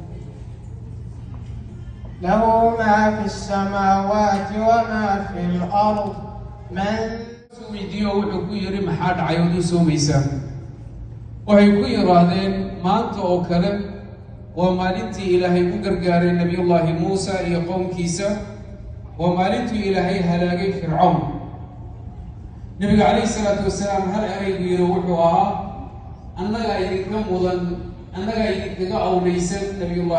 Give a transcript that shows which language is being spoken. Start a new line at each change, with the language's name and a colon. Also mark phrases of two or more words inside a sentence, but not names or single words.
Arabic: له ما في السماوات وما في الأرض من
Somali: ويديو wuxuu ku yiri maxaa dhacay oo soomaysan waxay ku yiraahdeen maanta oo kale waa maalintii Ilaahay ku gargaaray Nabiyullaahi Muusa iyo qoomkiisa waa maalintii Ilaahay halaagay Fircawn Nabiga
Arabic: عليه الصلاة والسلام
Somali: hal ay yiri wuxuu ahaa annaga idinka mudan annaga idinkaga awleysan Nabiyullaahi